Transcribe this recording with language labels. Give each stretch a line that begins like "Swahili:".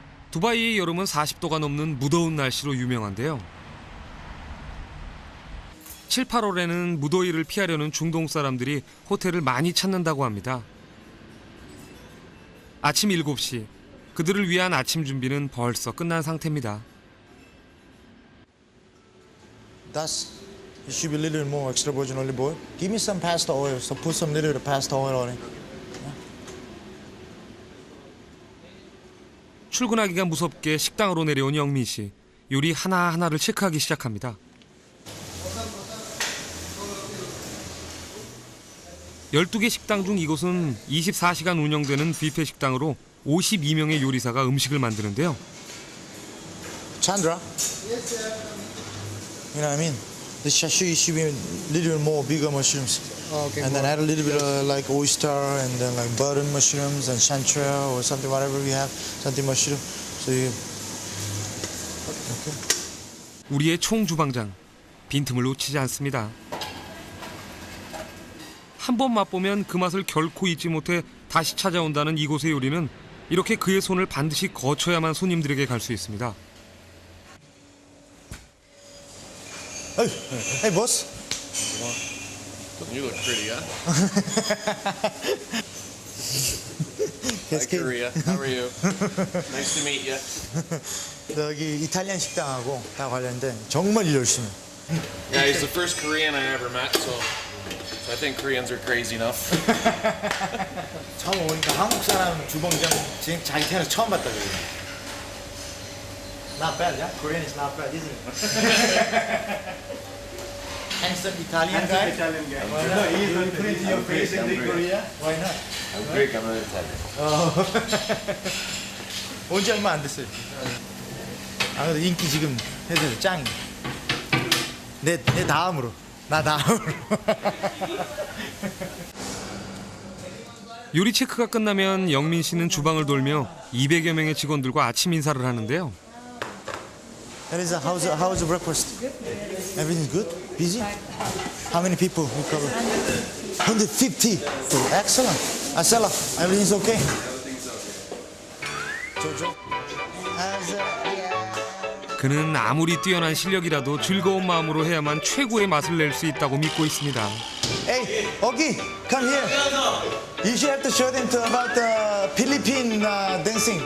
Korean: 두바이의 여름은 40도가 넘는 무더운 날씨로 유명한데요. 7, 8월에는 무더위를 피하려는 중동 사람들이 호텔을 많이 찾는다고 합니다. 아침 7시, 그들을 위한 아침 준비는 벌써 끝난 상태입니다.
English: That's it should be a little more extra virgin olive oil. Give me some pasta oil. So put some little pasta oil on it.
Korean: 출근하기가 무섭게 식당으로 내려온 영민 씨. 요리 하나하나를 체크하기 시작합니다. 12개 식당 중 이곳은 24시간 운영되는 뷔페 식당으로 52명의 요리사가 음식을 만드는데요.
English: Chandra. You know what I mean? The sashimi should be a little more bigger mushrooms. Okay. And then add a little bit of like oyster and then like button mushrooms and chanterelle or something, whatever we have, something mushroom. So you.
Korean: 우리의 총주방장, 빈틈을 놓치지 않습니다. 한 번 맛보면 그 맛을 결코 잊지 못해 다시 찾아온다는 이곳의 요리는 이렇게 그의 손을 반드시 거쳐야만 손님들에게 갈 수 있습니다.
English: Hey, boss. You look pretty, huh? Yes, Hi, Korea. How are you? Nice to meet you.
Korean: 여기 이탈리안 식당하고 다 관련된 정말 일 열심히.
English: Yeah, he's the first Korean I ever met, so I think Koreans are crazy enough.
Korean: 처음 오니까 한국 사람 주방장 지금 자기 태어나서 처음 봤다 그래.
English: Not bad, yeah? Korean is not bad, isn't it? Handsome Italian guy. Italian guy. Why not? He's very pretty your face in Korea. Why not? I'm Greek, I'm not Italian.
Korean: 온지 얼마 안 됐어요. 아 근데 인기 지금 해서 짱이. 내 다음으로. 나 다음으로. 요리 체크가 끝나면 영민 씨는 주방을 돌며 200여 명의 직원들과 아침 인사를 하는데요.
English: That is how's the breakfast? Everything's good? Busy? How many people we cover? 150. Excellent. Asela, everything's okay? Everything's okay. Jojo? Yeah.
Korean: 그는 아무리 뛰어난 실력이라도 즐거운 마음으로 해야만 최고의 맛을 낼 수 있다고 믿고 있습니다.
English: Hey, Ogi, come here. You should have to show them about the Philippine dancing.